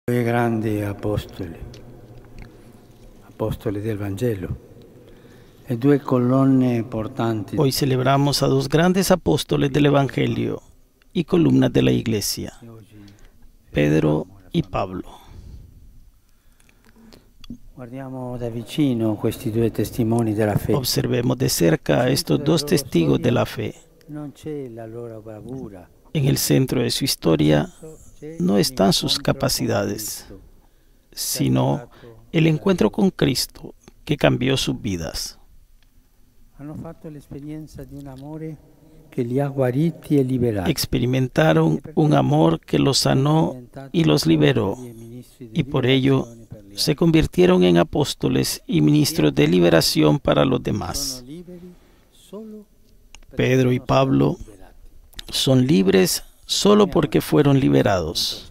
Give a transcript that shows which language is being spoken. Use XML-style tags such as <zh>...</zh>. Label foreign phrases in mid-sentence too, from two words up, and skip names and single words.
<it>Due grandi apostoli, apostoli del Vangelo, e due colonne portanti.</it> <es>Hoy celebramos a dos grandes apóstoles del Evangelio y columnas de la Iglesia, Pedro y Pablo.</es> <it>Guardiamo da vicino questi due testimoni della fede.</it> <es>Observemos de cerca a estos dos testigos de la fe.</es> <it>Non c'è la loro bravura.</it> <es>En el centro de su historia no están sus capacidades, sino el encuentro con Cristo que cambió sus vidas.</es> <it>Hanno fatto l'esperienza di un amore che li ha guariti e liberati.</it> <es>Experimentaron un amor que los sanó y los liberó, y por ello se convirtieron en apóstoles y ministros de liberación para los demás. Pedro y Pablo son libres solo porque fueron liberados.</es>